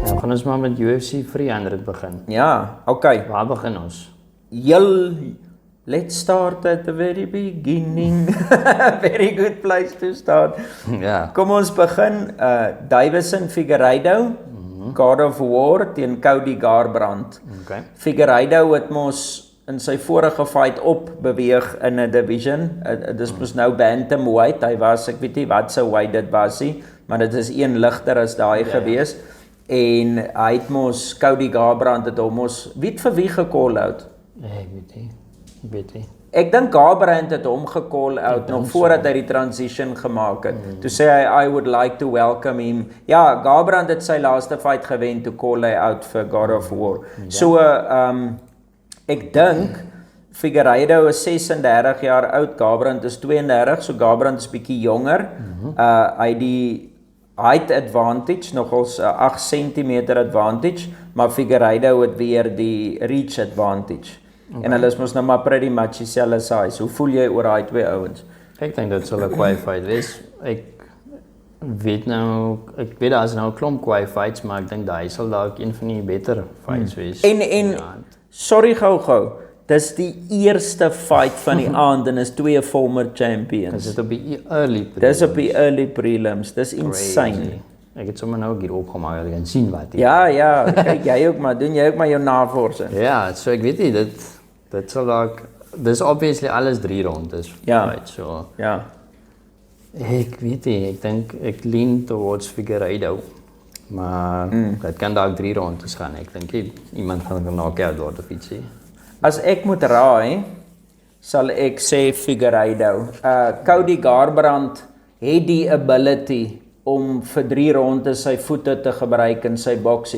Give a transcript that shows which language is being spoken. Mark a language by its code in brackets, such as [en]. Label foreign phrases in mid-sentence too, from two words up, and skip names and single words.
[af] Kan ons maar met UFC 300 begin? Ja, okay. Waar begin ons? [en] Let's start at the very beginning. Very good place to start. [af] Ja. Kom ons begin, Davison Figueiredo, God of War teen Cody Garbrandt. Okay. Figueiredo het mos in sy vorige fight opbeweeg in 'n division. Dis mos nou bantamweight. Hy was, ek weet nie wat sy weight dit was nie, maar dit is een ligter as daai gewees. En hy het mos Cody Garbrandt het hom mos vir wie gecall out? Ek weet nie. Ek dink Garbrandt het hom gecall out nog voordat hy die transition gemaak het. Toe sê hy [en] I would like to welcome him. [af] Ja, Garbrandt het sy laaste fight gewen toe call hy out vir God of War. So ek dink Figueiredo is 36 jaar oud, Garbrandt is 32, so Garbrandt is bietjie jonger. Hy het die [en] height advantage, [af] nogals 8 cm advantage, maar Figueiredo het weer die [en] reach advantage. [af] En hulle is mos nou maar [en] pretty much [af] dieselfde size. Hoe voel jy oor daai twee ouens? Ek dink dit sal 'n kwai fight wees. Ek weet daar is nou 'n klomp kwai fights, maar ek dink daai sal dalk een van die beter fights wees. En sorry gou. Dis die eerste fight van die aand en is twee former champions. Dis op die [en] early prelims. [af] Dis op die [en] early prelims. [af] Dis insane. Crazy. Ek het sommer nou hier opgemaak en sien wat. Ja, kyk jy ook maar, doen jy ook maar jou navorsing. Ja, so ek weet nie dit sal dalk dis obviously alles 3 rondes. Ja. [en] Right, so. [af] Ja. Ek weet nie, ek dink ek [en] lean towards [af] Figueiredo. Maar dit kan dalk 3 rondes gaan. Ek dink iemand gaan knock-out word of ietsie. As ek moet raai, sal ek sê Figueiredo. Cody Garbrandt het die ability om vir 3 rondes sy voete te gebruik in sy boxing.